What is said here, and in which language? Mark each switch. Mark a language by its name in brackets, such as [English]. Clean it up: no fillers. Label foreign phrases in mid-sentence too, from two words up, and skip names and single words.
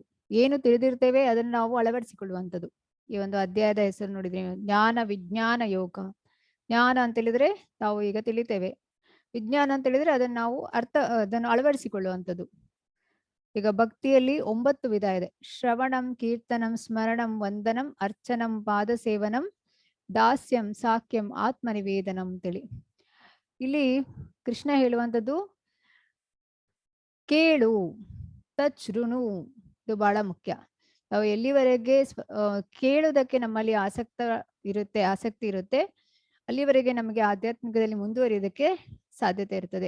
[Kannada] ಏನು ತಿಳಿದಿರ್ತೇವೆ ಅದನ್ನು ನಾವು ಅಳವಡಿಸಿಕೊಳ್ಳುವಂಥದ್ದು. ಈ ಒಂದು ಅಧ್ಯಾಯದ ಹೆಸರು ನೋಡಿದ್ರೆ ಜ್ಞಾನ ವಿಜ್ಞಾನ ಯೋಗ. ಜ್ಞಾನ ಅಂತ ಹೇಳಿದ್ರೆ ನಾವು ಈಗ ತಿಳಿತೇವೆ, ವಿಜ್ಞಾನ ಅಂತ ಹೇಳಿದ್ರೆ ಅದನ್ನು ಅಳವಡಿಸಿಕೊಳ್ಳುವಂಥದ್ದು. ಈಗ ಭಕ್ತಿಯಲ್ಲಿ 9 ವಿಧ ಇದೆ. [Sanskrit] ಶ್ರವಣಂ, ಕೀರ್ತನಂ, ಸ್ಮರಣಂ, ವಂದನಂ, ಅರ್ಚನಂ, ಪಾದ ಸೇವನಂ, ದಾಸ್ಯಂ, ಸಾಕ್ಯಂ, ಆತ್ಮನಿವೇದನಂ ಅಂತೇಳಿ. [Kannada] ಇಲ್ಲಿ ಕೃಷ್ಣ ಹೇಳುವಂಥದ್ದು ಕೇಳು, ತಚ್ಛೃಣು, ಇದು ಬಹಳ ಮುಖ್ಯ. ನಾವು ಎಲ್ಲಿವರೆಗೆ ಕೇಳುವುದಕ್ಕೆ ನಮ್ಮಲ್ಲಿ ಆಸಕ್ತಿ ಇರುತ್ತೆ ಅಲ್ಲಿವರೆಗೆ ನಮಗೆ ಆಧ್ಯಾತ್ಮಿಕದಲ್ಲಿ ಮುಂದುವರಿಯೋದಕ್ಕೆ ಸಾಧ್ಯತೆ ಇರ್ತದೆ.